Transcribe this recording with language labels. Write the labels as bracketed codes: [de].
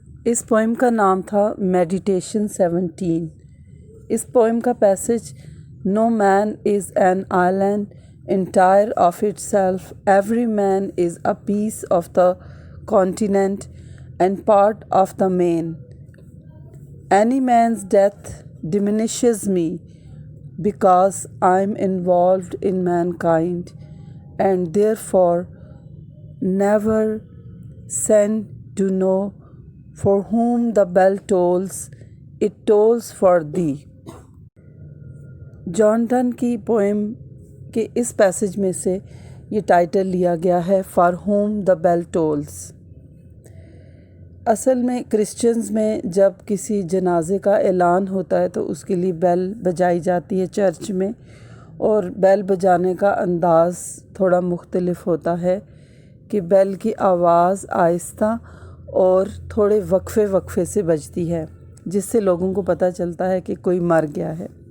[ur] اس poem کا نام تھا میڈیٹیشن 17۔ اس پوئم کا passage: [en] No man is an island entire of itself, every man is a piece of the continent and part of the main. Any man's death diminishes me because I'm involved in mankind, and therefore never send to know for whom the bell tolls, it tolls for thee. [ur] John done کی poem کے اس passage میں سے یہ title لیا گیا ہے، [en] For whom the bell tolls. [ur] اصل میں کرسچنز میں جب کسی جنازے کا اعلان ہوتا ہے تو اس کے لیے بیل بجائی جاتی ہے چرچ میں، اور بیل بجانے کا انداز تھوڑا مختلف ہوتا ہے کہ بیل کی آواز آہستہ اور تھوڑے وقفے سے بجتی ہے، جس سے لوگوں کو پتہ چلتا ہے کہ کوئی مر گیا ہے۔